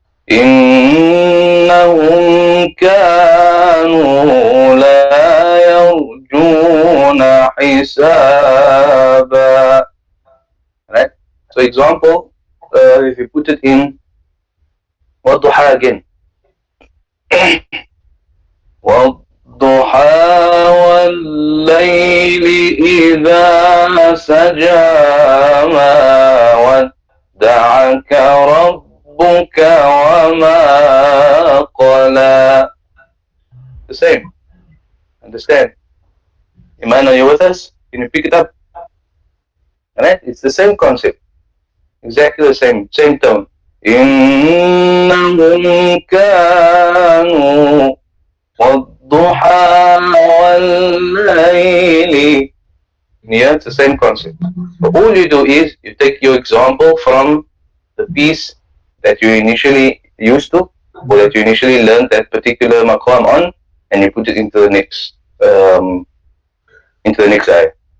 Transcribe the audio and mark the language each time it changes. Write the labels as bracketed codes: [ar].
[ar] إنهم كانوا لا يرجون حسابا. [en] Right? So example, if you put it in والضحى again. [ar] والضحى والليل إذا سجى ما ودعك ربك وما قلى. [en] The same. Understand? Iman, are you with us? Can you pick it up? Alright? It's the same concept. Exactly the same tone. [ar] إنهم كانوا والضحى والليل. [en] Yeah, it's the same concept. But all you do is you take your example from the piece that you initially used to, or that you initially learned that particular maqam on, and you put it into the next ayah.